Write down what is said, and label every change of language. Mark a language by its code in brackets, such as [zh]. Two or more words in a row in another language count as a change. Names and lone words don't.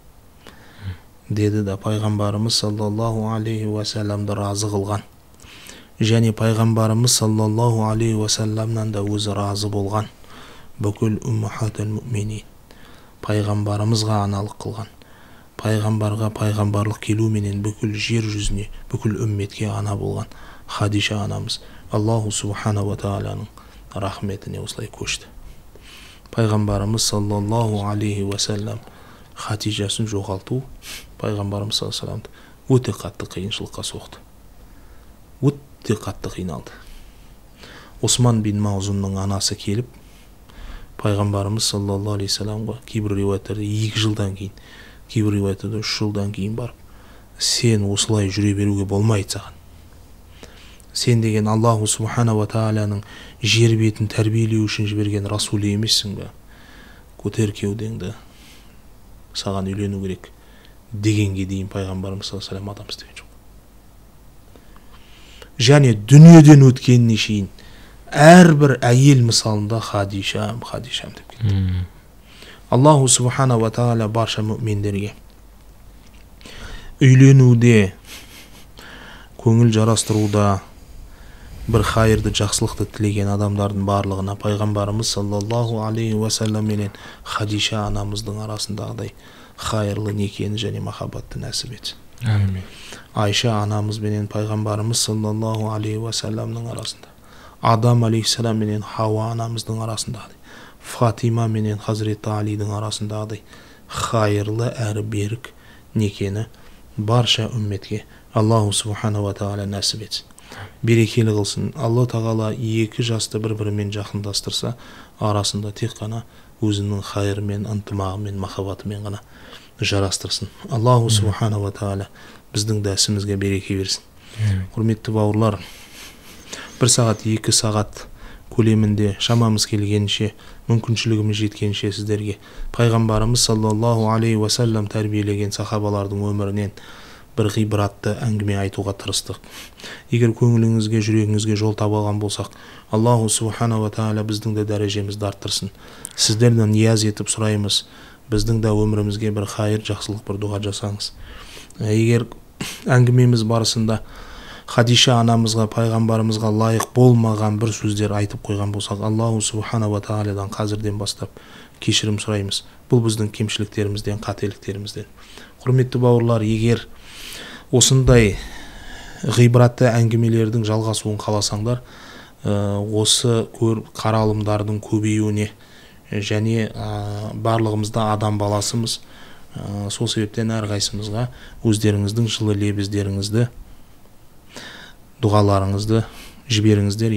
[kk] Деді да пайғамбарымыз [ar] صلى الله عليه وسلم [kk] разы қылған, және пайғамбарымыз [ar] صلى الله عليه وسلم [kk] да өзі разы болған бүкіл [ar] أمهات المؤمنين, [kk] пайғамбарымызға аналық қылған, пайғамбарға пайғамбарлық келуменен бүкіл жер жүзіне, бүкіл үмметке ана болған Хадиша анамыз [ar] الله سبحانه وتعالى [kk] рахметіне осылай көшті. Пайғамбарымыз [ar] صلى الله عليه وسلم [kk] Хадижасын жоғалту пайғамбарымыз [ar] صلى الله عليه وسلم [kk] өте қатты қиыншылыққа соқты. Өте қатты қиналды. Осман бин Маузунның анасы келіп пайғамбарымыз [ar] صلى الله عليه وسلم [kk] кейбір риуаяттарда 2 жылдан кейін, кейбір риуаяттарда 3 жылдан кейін барып, сен осылай жүре беруге болмайды саған. Сен деген [ar] الله سبحانه وتعالى [kk] жер бетін тәрбиелеу үшін жіберген расул емессің бе? Көтер кеудеңді, саған үйлену керек дегенге дейін пайғамбарымыз [ar] صلى الله عليه وسلم [kk] адам істеген жоқ. Және дүниеден өткеніне шейін әрбір әйел мысалында Хадишам деп кетті. [ar] الله سبحانه وتعالى [kk] барша мүминдерге үйленуде, көңіл жарастыруда бір хайырды, жақсылықты тілеген адамдардың барлығына пайғамбарымыз [ar] صلى الله عليه وسلم [kk] менен Хадиша анамыздың арасындағыдай хайырлы некені және махаббатты нәсіп етсін. Амин. Айша анамыз менен пайғамбарымыз [ar] صلى الله عليه وسلم [kk] арасында, Адам алейхиссалам менен Хауа анамыздың арасындағыдай, Фатима менен Хазіреті Алидің арасындағыдай хайырлы әрі берік некені барша үмметке [ar] الله سبحانه وتعالى [kk] нәсіп етсін, берекелі қылсын. Алла тағала екі жасты бір-бірімен жақындастырса, арасында тек қана өзінің хайырымен, ынтымағымен, махаббатымен ғана жарастырсын. [ar] الله سبحانه وتعالى [kk] біздің дәсімізге береке берсін. Құрметті бауырлар, 1 сағат, 2 сағат көлемінде шамамыз келгенше, мүмкіншілігіміз жеткенше сіздерге пайғамбарымыз [ar] صلى الله عليه وسلم [kk] тәрбиелеген сахабалардың өмірінен бір ғибратты әңгіме айтуға тырыстық. Егер көңіліңізге, жүрегіңізге жол таба алған болсақ, [ar] الله سبحانه وتعالى [kk] біздің де дәрежемізді арттырсын. Сіздерден нияз етіп сұраймыз, біздің де өмірімізге бір хайыр, жақсылық, бір дұға жасаңыз. Егер әңгімеміз барысында Хадиша анамызға, пайғамбарымызға лайық болмаған бір сөздер айтып қойған болсақ, [ar] الله سبحانه وتعالى [kk] қазірден бастап кешірім сұраймыз. Бұл біздің кемшіліктерімізден, қателіктерімізден. Құрметті бауырлар, егер осындай ғибратты әңгімелердің жалғасуын қаласаңдар, осы қаралымдардың көбеюіне және барлығымызда адам баласымыз, сол себептен әрқайсымызға өздеріңіздің жылы лебіздеріңізді, дұғаларыңызды жіберіңіздер.